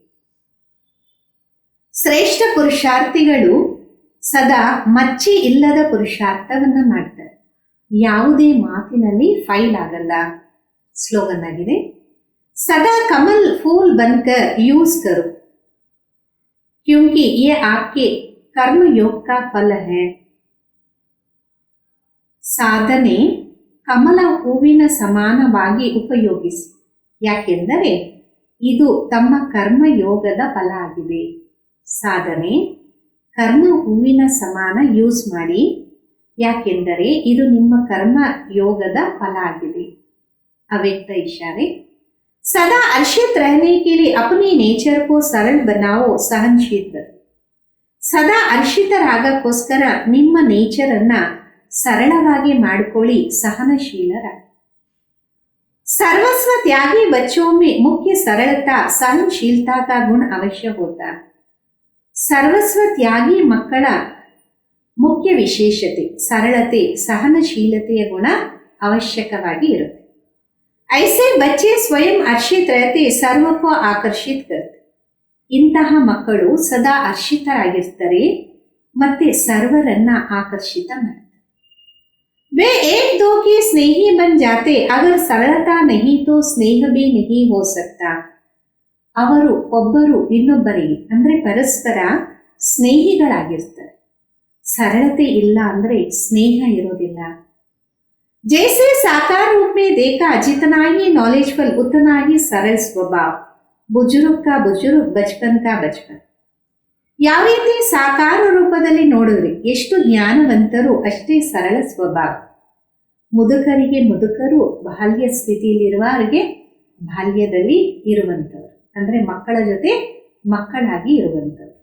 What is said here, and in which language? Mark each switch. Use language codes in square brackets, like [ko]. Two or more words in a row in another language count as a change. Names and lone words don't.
[kn] ಶ್ರೇಷ್ಠ ಪುರುಷಾರ್ಥಿಗಳು ಸದಾ ಮಚ್ಚಿ ಇಲ್ಲದ ಪುರುಷಾರ್ಥವನ್ನ ಮಾಡ್ತಾರೆ, ಯಾವುದೇ ಮಾತಿನಲ್ಲಿ ಫೈಲ್ ಆಗಲ್ಲ. ಸ್ಲೋಗನ್ ಆಗಿದೆ, [hi] सदा कमल फूल बनकर यूज करो क्योंकि ये आपके कर्म योग का फल है. [kn] ಸಾಧನೆ ಕಮಲ ಹೂವಿನ ಸಮಾನವಾಗಿ ಉಪಯೋಗಿಸಿ, ಯಾಕೆಂದರೆ ಇದು ತಮ್ಮ ಕರ್ಮಯೋಗದ ಫಲ ಆಗಿದೆ. ಸಾಧನೆ ಕರ್ಮ ಹೂವಿನ ಸಮಾನ ಯೂಸ್ ಮಾಡಿ, ಯಾಕೆಂದರೆ ಇದು ನಿಮ್ಮ ಕರ್ಮ ಯೋಗದ ಫಲ ಆಗಿದೆ. [hi] अव्यक्त इशारे, सदा हर्षित रहने के लिए अपने नेचर को सरल बनाओ, सहनशील बनो. [kn] ಸದಾ ಹರ್ಷಿತರಾಗಕ್ಕೋಸ್ಕರ ನಿಮ್ಮ ನೇಚರನ್ನ ಸರಳವಾಗಿ ಮಾಡಿಕೊಳ್ಳಿ, ಸಹನಶೀಲರಾಗಿ. [hi] सर्वस्व त्यागी बच्चों में मुख्य सरलता सहनशीलता का गुण अवश्य होता. [kn] ಸರ್ವಸ್ವ ತ್ಯಾಗಿ ಮಕ್ಕಳ ಮುಖ್ಯ ವಿಶೇಷತೆ ಸರಳತೆ, ಸಹನಶೀಲತೆಯ ಗುಣ ಅವಶ್ಯಕವಾಗಿ ಇರುತ್ತೆ. [hi] ऐसे बच्चे स्वयं हर्षित रहते, सर्व को आकर्षित करते. [kn] ಇಂತಹ ಮಕ್ಕಳು ಸದಾ ಹರ್ಷಿತರಾಗಿರ್ತಾರೆ ಮತ್ತೆ ಸರ್ವರನ್ನ ಆಕರ್ಷಿತ ಮಾಡ್ತಾರೆ. [hi] वे एक दो के स्नेही बन जाते, अगर सरलता नहीं तो स्नेह भी नहीं हो सकता. [kn] ಅವರು ಒಬ್ಬರು ಇನ್ನೊಬ್ಬರಿಗೆ ಅಂದ್ರೆ ಪರಸ್ಪರ ಸ್ನೇಹಿಗಳಾಗಿರ್ತಾರೆ. ಸರಳತೆ ಇಲ್ಲ ಅಂದ್ರೆ ಸ್ನೇಹ ಇರೋದಿಲ್ಲ. [hi] जैसे साकार रूप में देखा, जितना ही नॉलेजफुल उतना ही सरल स्वभाव. बुजुर्ग का बुजुर्ग, बचपन का बचपन. [kn] ಯಾವ ರೀತಿ ಸಾಕಾರ ರೂಪದಲ್ಲಿ ನೋಡಿದ್ರಿ ಎಷ್ಟು ಜ್ಞಾನವಂತರು ಅಷ್ಟೇ ಸರಳ ಸ್ವಭಾವ. ಮುದುಕರಿಗೆ ಮುದುಕರು, ಬಾಲ್ಯ ಸ್ಥಿತಿಯಲ್ಲಿರುವವರಿಗೆ ಬಾಲ್ಯದಲ್ಲಿ ಇರುವಂಥವ್ರು ಅಂದ್ರೆ ಮಕ್ಕಳ ಜೊತೆ ಮಕ್ಕಳಾಗಿ ಇರುವಂಥವ್ರು.